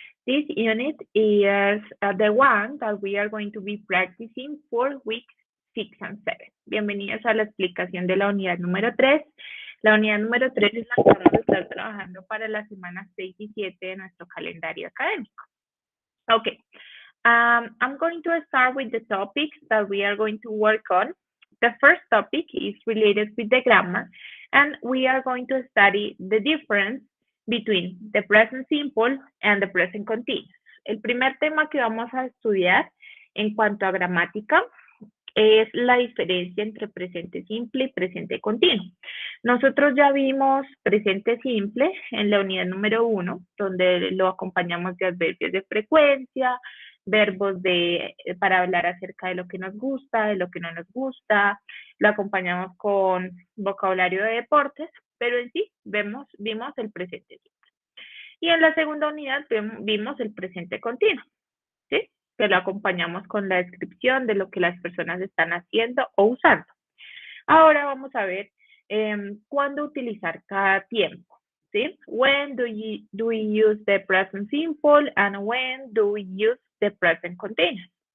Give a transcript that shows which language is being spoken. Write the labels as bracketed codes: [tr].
[en] This unit is the one that we are going to be practicing for weeks 6 and 7. [es] Bienvenidos a la explicación de la unidad número 3. La unidad número 3 es la que vamos a estar trabajando para las semanas 6 y 7 de nuestro calendario académico. [en] Okay, I'm going to start with the topics that we are going to work on. The first topic is related with the grammar, and we are going to study the difference between the present simple and the present continuous. [es] El primer tema que vamos a estudiar en cuanto a gramática es la diferencia entre presente simple y presente continuo. Nosotros ya vimos presente simple en la unidad número 1, donde lo acompañamos de adverbios de frecuencia, verbos para hablar acerca de lo que nos gusta, de lo que no nos gusta, lo acompañamos con vocabulario de deportes, pero en sí vimos el presente simple. Y en la segunda unidad vimos el presente continuo, ¿sí? Que lo acompañamos con la descripción de lo que las personas están haciendo o usando. Ahora vamos a ver cuándo utilizar cada tiempo, ¿sí? [en] When do we use the present simple and when do we use the present continuous?